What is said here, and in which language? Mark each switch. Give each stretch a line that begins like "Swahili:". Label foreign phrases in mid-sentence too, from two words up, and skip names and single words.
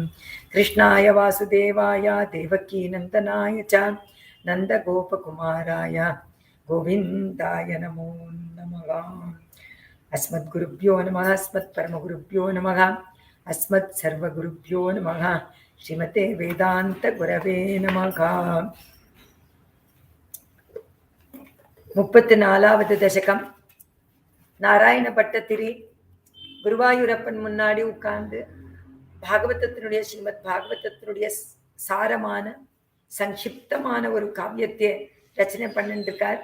Sanskrit: कृष्णाय वासुदेवाय देवकी नन्दनाय च नन्दगोपकुमाराय गोविन्दाय नमो नमः. अस्मद्गुरुभ्यो नमः. अस्मत्परमगुरुभ्यो नमः. अस्मत्सर्वगुरुभ्यो नमः. श्रीमते वेदान्तगुरवे नमः.
Tamil: 34வது தசகம். நாராயண பட்டத்திரி குருவாயூரப்பன் முன்னாடி உட்கார்ந்து பாகவதத்தினுடைய ஸ்ரீமத் பாகவதத்தினுடைய சாரமான சங்கிப்தமான ஒரு காவியத்தை ரச்சனை பண்ணிருக்கார்.